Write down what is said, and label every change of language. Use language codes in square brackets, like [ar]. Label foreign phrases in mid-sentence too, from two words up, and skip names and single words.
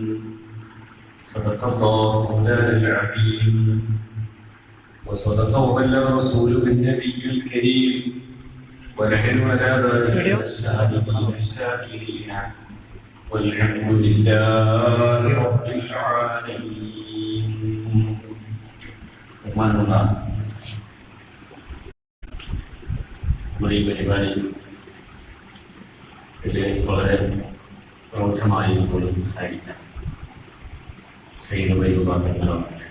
[ar] صدق الله مولانا العظيم وصدق وبلغ رسوله النبي الكريم ونحن على ذلك من الشاهدين الشاكرين والحمد لله رب العالمين. [ml] നമ്മുടെ ഈ പരിപാടിയിൽ വളരെ പ്രൗഢമായി ഇപ്പോൾ സംസാരിച്ച സൈനികവിഭാഗങ്ങളാണ്.